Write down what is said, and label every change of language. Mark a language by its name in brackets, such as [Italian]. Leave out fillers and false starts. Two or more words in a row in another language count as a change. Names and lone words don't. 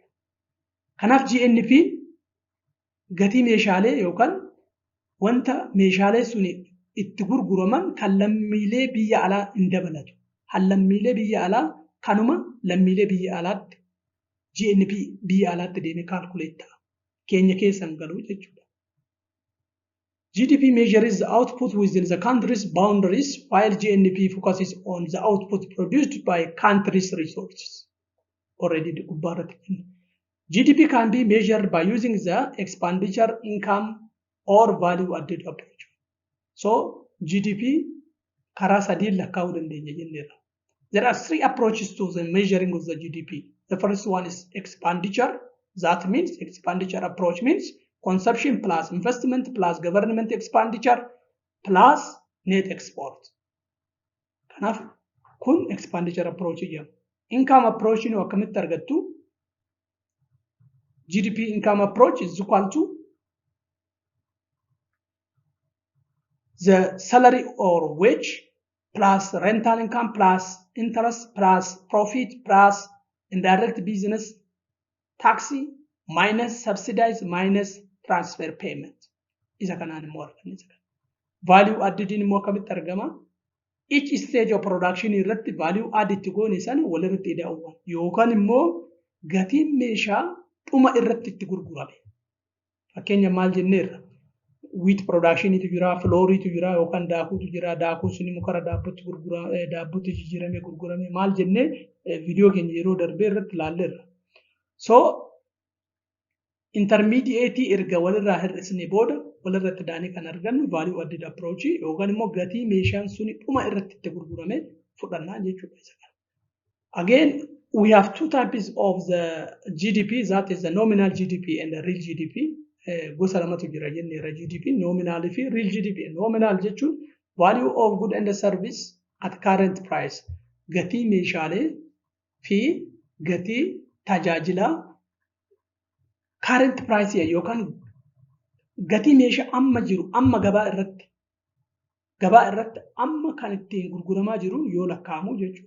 [Oromo] Kanaaf GNP gatii meeshaalee yookaan wanta meeshaalee sun itti gurguraman kan lammiilee biyya alaa hin dabalatu. Kan lammiilee biyya alaa kanuma lammiilee biyya alaatti GNP biyya alaatti deemee kaalkuleet ta'a. Keenya keessan galuu jechuudha. [English] GDP measures the output within the country's boundaries while GNP focuses on the output produced by country's resources. [Oromo] already gubbaarratti kenna. [English] GDP can be measured by using the expenditure, income, or value added approach. [Oromo] So GDP karaa sadii lakkaa'uu dandeenya jenneerra. [English] There are three approaches to the measuring of the GDP. The first one is expenditure. That means expenditure approach means consumption plus investment plus government expenditure plus net export. [Oromo] Kanaaf kun [English] expenditure approach [Oromo] jedhama. [English] Income approach [Oromo] nu akkamitti argattu? [English] GDP income approach is equal to the salary or wage plus rental income plus interest plus profit plus indirect business tax minus subsidized minus transfer payment. [Oromo] Isa kanaan immoo arganne. [English] Value added [Oromo] immoo akkamitti argama? [English] Each stage of production [Oromo] irratti [English] value add [Oromo] itti goone sana walirratti ida'uudhaan yookaan immoo gatiin meeshaa dhuma irratti itti gurgurame. Fakkeenya maal jenneerra? [English] Wheat production [Oromo] itu jira, flour itu jira, yookaan daakuutu jira, daakuun sun immoo karaa daabbootti jijjiiramee gurgurame maal jennee viidiyoo keenya yeroo darbee irratti ilaalleerra. So intermediate erga walirraa hir'isne booda walirratti daanii kan argannu [English] value added approach [Oromo] yookaan immoo gatii meeshaan suni dhuma irratti itti gurgurame fudhannaa jechuudha. [English] Again, we have two types of the GDP, that is the nominal GDP and the real GDP. [Oromo] Gosa lamatu jira jenneera GDP, nominal fi [English] real GDP. Nominal jechuun value of good and service at current price. [Oromo] Gatii meeshaalee fi gatii tajaajila [English] current price [Oromo] yookaan gatii meeshaa amma jiru amma gabaa irratti amma kan ittiin gurguramaa jiru yoo lakkaa'amu jechuudha.